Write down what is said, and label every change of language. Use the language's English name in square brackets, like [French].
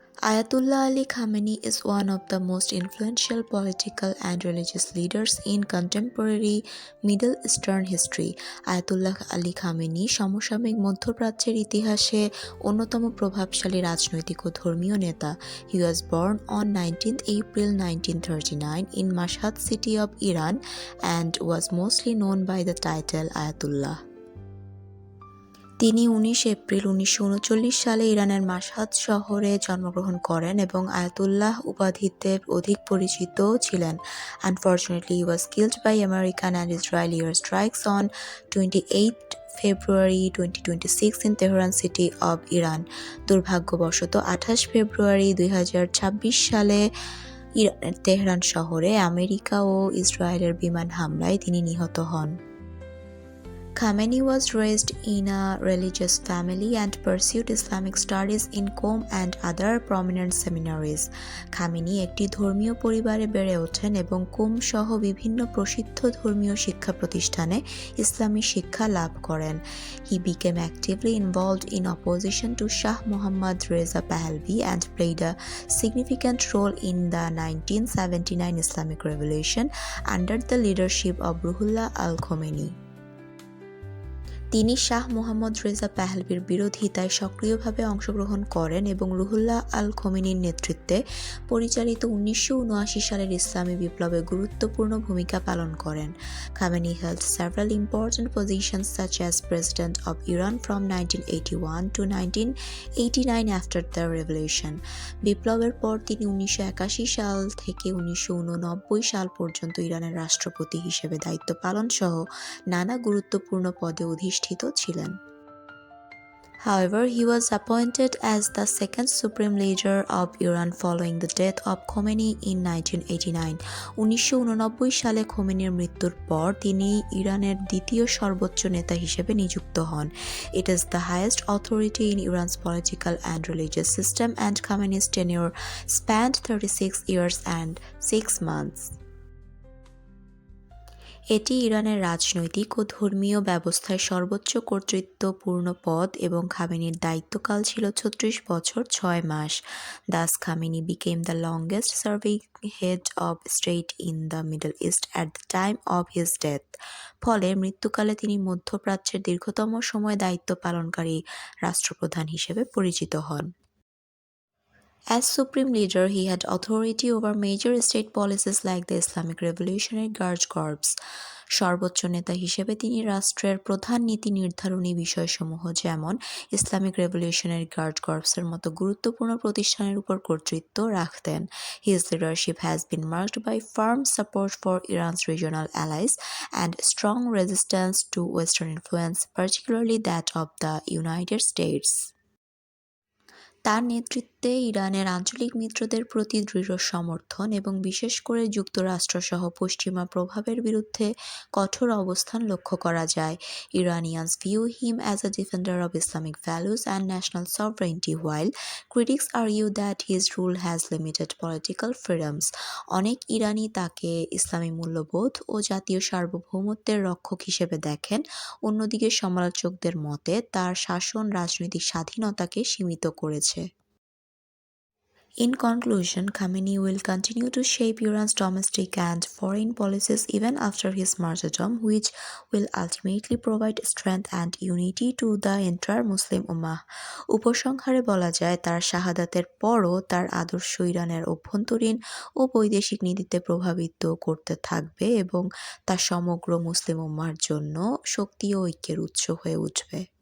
[English] Ayatollah Ali Khamenei is one of the most influential political and religious leaders in contemporary Middle Eastern history. [Bangla] Ayatollah Ali Khamenei সমসাময়িক মধ্যপ্রাচ্যের ইতিহাসে অন্যতম প্রভাবশালী রাজনৈতিক ও ধর্মীয় নেতা। [English] He was born on 19th April 1939 in Mashhad city of Iran and was mostly known by the title Ayatollah. [Bangla] তিনি 19 April 1939 সালে ইরানের মাশহাদ শহরে জন্মগ্রহণ করেন এবং আয়াতুল্লাহ উপাধিতে অধিক পরিচিত ছিলেন। [English] Unfortunately, he was killed by American and Israeli airstrikes on 28 February 2026 in Tehran city of Iran. [Bangla] দুর্ভাগ্যবশত 28 ফেব্রুয়ারি 2026 সালে ইরানের তেহরান শহরে আমেরিকা ও ইসরায়েলের বিমান হামলায় তিনি নিহত হন। [English] Khamenei was raised in a religious family and pursued Islamic studies in Qom and other prominent seminaries. [Bangla] Khamenei একটি ধর্মীয় পরিবারে বেড়ে ওঠেন এবং কোম সহ বিভিন্ন প্রসিদ্ধ ধর্মীয় শিক্ষা প্রতিষ্ঠানে ইসলামী শিক্ষা লাভ করেন। [English] He became actively involved in opposition to Shah Mohammad Reza Pahlavi and played a significant role in the 1979 Islamic Revolution under the leadership of Ruhollah al-Khomeini. [Bangla] তিনি শাহ মোহাম্মদ রেজা পাহলভির বিরোধিতায় সক্রিয়ভাবে অংশগ্রহণ করেন এবং রুহুল্লাহ আল খোমেনির নেতৃত্বে পরিচালিত 1979 সালের ইসলামী বিপ্লবে গুরুত্বপূর্ণ ভূমিকা পালন করেন। [English] Khamenei held several important positions such as President of Iran from 1981 to 1989 after the revolution. [Bangla] বিপ্লবের পর তিনি 1981 সাল থেকে 1989 সাল পর্যন্ত ইরানের রাষ্ট্রপতি হিসেবে দায়িত্ব পালন সহ নানা গুরুত্বপূর্ণ পদে অধিষ্ঠিত ছিলেন। [English] However, he was appointed as the second supreme leader of Iran following the death of Khomeini in 1989. [Bangla] 1989 সালে খোমেনির মৃত্যুর পর তিনি ইরানের দ্বিতীয় সর্বোচ্চ নেতা হিসেবে নিযুক্ত হন। [English] It is the highest authority in Iran's political and religious system, and Khamenei's tenure spanned 36 years and 6 months. [Bangla] এটি ইরানের রাজনৈতিক ও ধর্মীয় ব্যবস্থায় সর্বোচ্চ কর্তৃত্বপূর্ণ পদ এবং খামেনির দায়িত্বকাল ছিল 36 বছর 6 মাস। [English] Thus, Khamenei became the longest serving head of state in the Middle East at the time of his death. [Bangla] ফলে মৃত্যুকালে তিনি মধ্যপ্রাচ্যের দীর্ঘতম সময় দায়িত্ব পালনকারী রাষ্ট্রপ্রধান হিসেবে পরিচিত হন। [English] As supreme leader, he had authority over major state policies like the Islamic Revolutionary Guard Corps. [Bangla] সর্বোচ্চ নেতা হিসেবে তিনি রাষ্ট্রের প্রধান নীতি নির্ধারণী বিষয়সমূহ যেমন ইসলামিক রেভলিউশনারি গার্ড কর্পসের মতো গুরুত্বপূর্ণ প্রতিষ্ঠানের উপর কর্তৃত্ব রাখতেন। [English] His leadership has been marked by firm support for Iran's regional allies and strong resistance to Western influence, particularly that of the United States. [Bangla] তার নেতৃত্বে ইরানের আঞ্চলিক মিত্রদের প্রতি দৃঢ় সমর্থন এবং বিশেষ করে যুক্তরাষ্ট্রসহ পশ্চিমা প্রভাবের বিরুদ্ধে কঠোর অবস্থান লক্ষ্য করা যায়। [English] Iranians view him as a defender of Islamic values and national sovereignty, while critics argue that his rule has limited political freedoms. [Bangla] অনেক ইরানি তাকে ইসলামী মূল্যবোধ ও জাতীয় সার্বভৌমত্বের রক্ষক হিসেবে দেখেন, অন্যদিকে সমালোচকদের মতে তার শাসন রাজনৈতিক স্বাধীনতাকে সীমিত করেছে। [English] In conclusion, Khamenei will continue to shape Iran's domestic and foreign policies even after his martyrdom, which will ultimately provide strength and unity to the entire Muslim Ummah. [Bangla] উপসংহারে বলা যায়, তার শাহাদাতের পরও তার আদর্শ ইরানের অভ্যন্তরীণ ও বৈদেশিক নীতিতে প্রভাবিত করতে থাকবে এবং তা সমগ্র মুসলিম উম্মাহর জন্য শক্তি ও ঐক্যের উৎস হয়ে উঠবে।